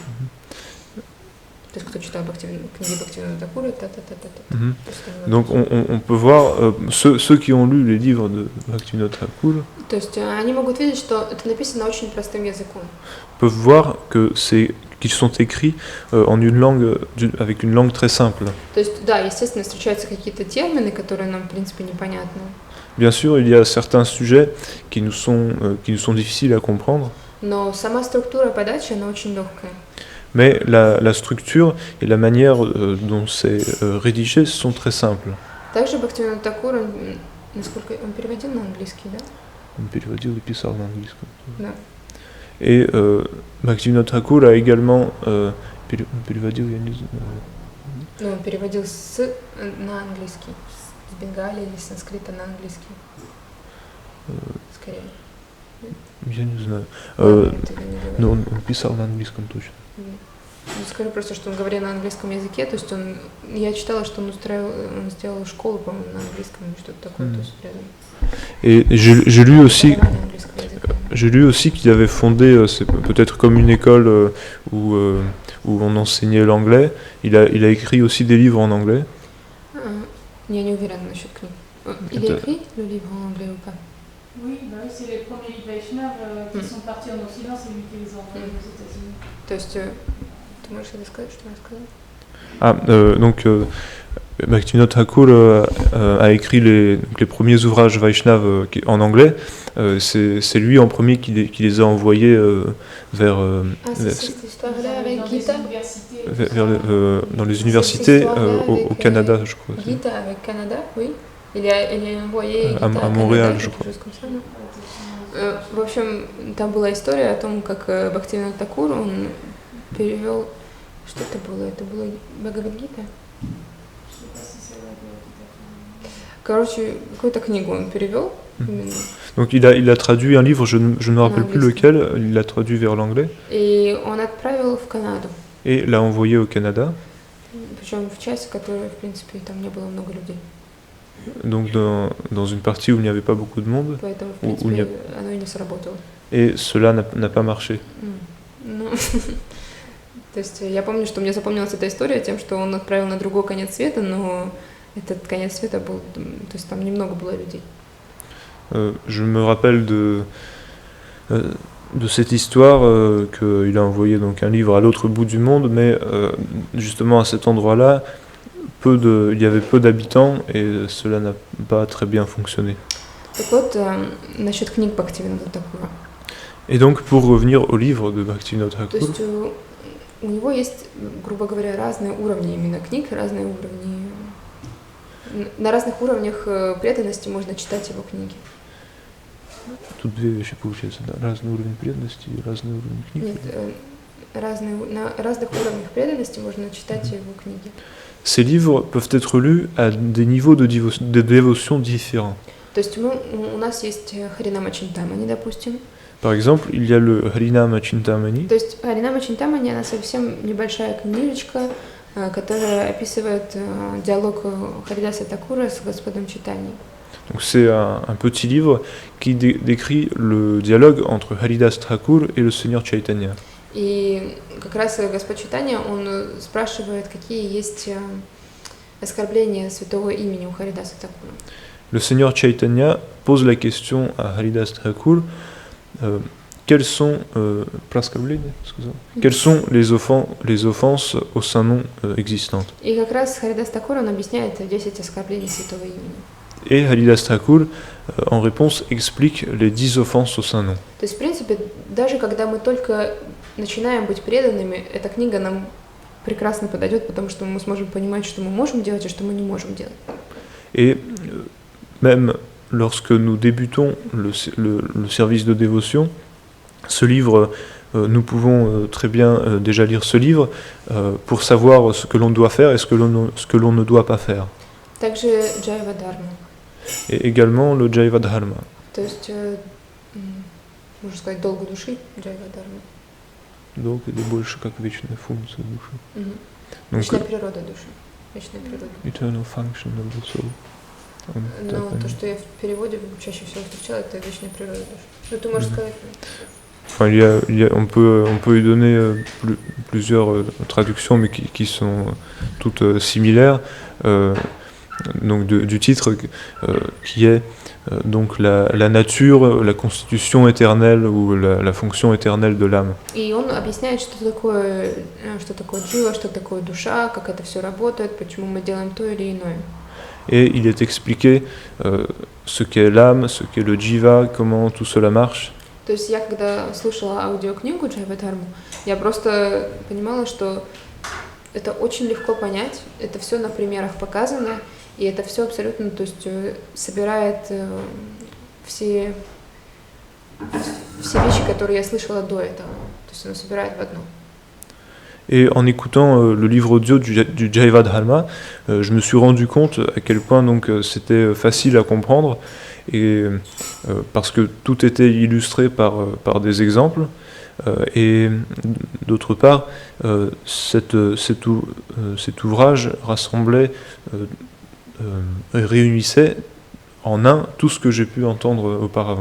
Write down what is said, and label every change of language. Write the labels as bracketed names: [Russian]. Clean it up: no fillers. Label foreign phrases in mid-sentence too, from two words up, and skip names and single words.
[Russian] То есть, кто читал книги Бхактивинода Такура, [French] Donc on peut voir, ceux qui ont lu les livres de Bhaktivinoda Thakur, [Russian] то есть, они могут видеть, что это написано очень простым языком. [French] Peuvent voir qu'ils sont écrits en une langue, avec une langue très simple. [Russian] То есть, да, естественно, встречаются какие-то термины, которые нам, в принципе, непонятны. [French] Bien sûr, il y a certains sujets qui nous sont difficiles à comprendre. [Russian] Но сама структура подачи, она очень легкая. [French] Mais la structure et la manière dont c'est rédigé sont très simples. [Russian] Также Бхактивинода Такур, насколько он переводил на английский, да? Он переводил и писал на английском. Да. [French] Et Bhaktivinoda Thakur a également [Russian] переводил, я не знаю. Ну, он переводил на английский, с бенгали или с санскрита на английский. Скорее. Я не знаю. Но он писал на английском точно. Скажу просто, что он говорил на английском языке, то есть я читала, что он сделал школу, по-моему, на английском или что-то такое, то есть рядом. [French] Et j'ai lu aussi qu'il avait fondé, c'est peut-être comme une école où on enseignait l'anglais. Il a écrit aussi des livres en anglais. [Russian] Я не уверена насчет книг. [French] Il a écrit le livre en anglais ou pas? Oui, c'est les premiers livres Vaishnav qui sont partis en Occident, c'est lui qui les a envoyés aux États-Unis. [Russian] То есть, ты можешь рассказать, что он сказал? [French] Donc Bhaktivinoda Thakur a écrit les premiers ouvrages Vaishnav en anglais. C'est lui en premier qui les a envoyés dans les universités au Canada, je crois. Gita avec Canada, oui. Il a envoyé Gita à Montréal, je crois. [Russian] В общем, там была история о том, как Бхактивинода Такур, он перевел... Что это было? Это было Бхагавад-гита? Короче, какую-то книгу он перевел. [French] Donc il a traduit un livre, je ne me rappelle plus lequel, il l'a traduit vers l'anglais. [Russian] Et он отправил в Канаду. [French] Et l'a envoyé au Canada. [Russian] Причем в часть, которая, в принципе, там не было много людей. [French] Donc dans une partie où il n'y avait pas beaucoup de monde. [Russian] Поэтому, в принципе, оно и не сработало. [French] Et cela n'a pas marché. [Russian] Ну, то есть я помню, что мне запомнилась эта история тем, что он отправил на другой конец света, но этот конец света был, то есть там немного было людей. [French] Je me rappelle de cette histoire qu'il a envoyé donc un livre à l'autre bout du monde, mais justement à cet endroit-là, il y avait peu d'habitants et cela n'a pas très bien fonctionné. Так вот, насчет книг Бхактивинода Такура. Et donc pour revenir au livre de Bhaktivinoda [Russian] То [French] Thakur, [Russian] есть у него есть, грубо говоря, разные уровни именно книг, разные уровни. На разных уровнях преданности можно читать его книги. тут две вещи получается, да, разный уровень преданности и разный уровень книг. Нет, на разных уровнях преданности можно читать его книги. [French] Ces livres peuvent être lus à des niveaux de dévotion différents. [Russian] То есть у нас есть Харинама Чинтамани, допустим. [French] Par exemple, il y a le Harinama Chintamani. [Russian] То есть Харинама Чинтамани, она совсем небольшая книжечка, которая описывает диалог Харидаса Такура с Господом Чайтаньей. [French] Donc c'est un petit livre qui décrit le dialogue entre Haridas Thakur et le Seigneur Chaitanya. [Russian] И как раз Господь Чайтанья, он спрашивает, какие есть оскорбления святого имени у Харидаса Такура. [French] Le Seigneur Chaitanya pose la question à Haridas Thakur, quelles sont les offenses au saint nom existantes. [Russian] И как раз Харидас Такур, он объясняет 10 оскорблений святого имени. [French] Et Haridas Thakur, en réponse, explique les 10 offenses au saint nom. [Russian] То есть, в принципе, даже когда мы только начинаем быть преданными, эта книга нам прекрасно подойдет, потому что мы сможем понимать, что мы можем делать и что мы не можем делать. [French] Et même lorsque nous débutons le service de dévotion, ce livre, nous pouvons très bien déjà lire ce livre pour savoir ce que l'on doit faire et ce que l'on ne doit pas faire. [Russian] Также Джайва Дharma. [French] Et également le Jaiva Dharma. [Russian] То есть, можно сказать, долг души Джайва Дharma. Donc, это больше как вечная функция души. Угу. Вечная природа души. Вечная природа. [English] Eternal function of the soul. [Russian] Но то, что я в переводе чаще всего встречала, это вечная природа души. Ну, ты можешь сказать. [French] Enfin, on peut y donner plusieurs traductions, mais qui sont toutes similaires. Donc du titre qui est donc la nature, la constitution éternelle ou la fonction éternelle de l'âme. [Russian] И он объясняет, что такое джива, что такое душа, как это все работает, почему мы делаем то или иное. [French] Et il est expliqué ce qu'est l'âme, ce qu'est le jiva, comment tout cela marche. [Russian] То есть я, когда слушала аудиокнигу Джайва Дхарму, я просто понимала, что это очень легко понять, это все на примерах показано, и это все абсолютно, то есть собирает все вещи, которые я слышала до этого. То есть оно собирает в одно. [French] Et en écoutant le livre audio du Jaiva Dharma, je me suis rendu compte à quel point donc c'était facile à comprendre, et parce que tout était illustré par des exemples, et d'autre part, cet ouvrage rassemblait, réunissait en un tout ce que j'ai pu entendre auparavant.